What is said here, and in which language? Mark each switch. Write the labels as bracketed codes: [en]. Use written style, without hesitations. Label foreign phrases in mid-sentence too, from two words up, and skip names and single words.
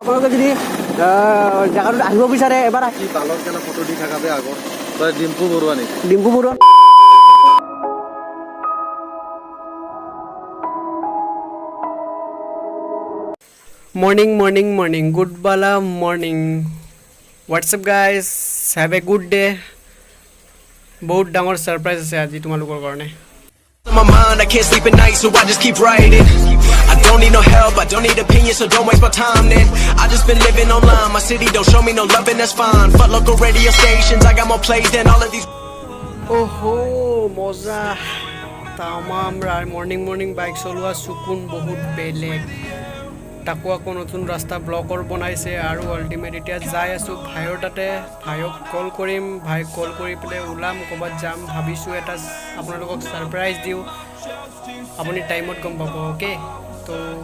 [as] আপোনালোকে যদি জেগাটোত আহিব বিচাৰে এবাৰ কি বালৰ কেনে ফটো দি থাকা যে আগত তই ডিম্পু বৰুৱা নেকি [en] ডিম্পু বৰুৱা morning good bala morning what's up guys have a good day [as] বহুত ডাঙৰ সাৰপ্ৰাইজ আছে আজি তোমালোকৰ কাৰণে [en] my mind I can't sleep at night so I just keep writing I don't need no help I don't need opinions so don't waste my time then I just been living online my city don't show me no love and that's fine fuck local radio stations I got more plays than all of these [as] oho moza tamam [en] morning bike [as] চলোৱা সুকুন বহুত বেলেগ তাকো আকৌ নতুন ৰাস্তা ব্লকৰ বনাইছে আৰু আল্টিমেট এতিয়া যাই আছো ভাইৰ তাতে ভাইক কল কৰিম ভাই কল কৰি পেলে ওলাম ক'বাত যাম ভাবিছো এটা আপোনালোকক সাৰপ্ৰাইজ দিও আপুনি টাইমত গম পাব ওকে তো